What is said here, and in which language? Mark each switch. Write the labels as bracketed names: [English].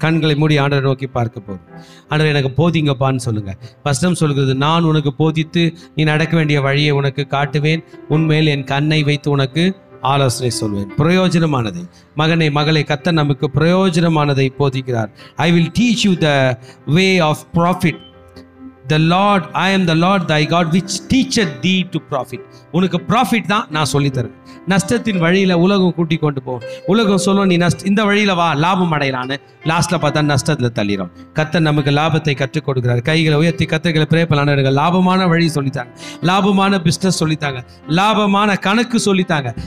[Tamil] கண்களை மூடி ஆண்டவரை நோக்கி பார்க்க போகிறோம். ஆண்டவர் எனக்கு போதிங்கப்பான்னு சொல்லுங்கள். வசனம் சொல்கிறது, நான் உனக்கு போதித்து நீ நடக்க வேண்டிய வழியை உனக்கு காட்டுவேன், உன்மேல் என் கண்ணை வைத்து உனக்கு ஆலோசனை சொல்வேன். பிரயோஜனமானதை மகனே மகளே, கர்த்தர் நமக்கு பிரயோஜனமானதை போதிக்கிறார். [English] I will teach you the way of profit. The Lord, I am the Lord thy God which teacheth thee to profit. [Tamil] உனக்கு ப்ராஃபிட் தான் நான் சொல்லித்தரேன். நஷ்டத்தின் வழியில் உலகம் கூட்டி கொண்டு போகும். உலகம் சொல்லும் நீ இந்த வழியில் வா, லாபம் அடையலான்னு. லாஸ்ட்டில் பார்த்தா நஷ்டத்தில் தள்ளிடும். கர்த்தர் நமக்கு லாபத்தை கற்றுக் கொடுக்கிறார். கைகளை உயர்த்தி கர்த்தர்களை ப்ரே பண்ணலான்னு லாபமான வழி சொல்லித்தாங்க, லாபமான பிஸ்னஸ் சொல்லித்தாங்க, லாபமான கணக்கு சொல்லித்தாங்க.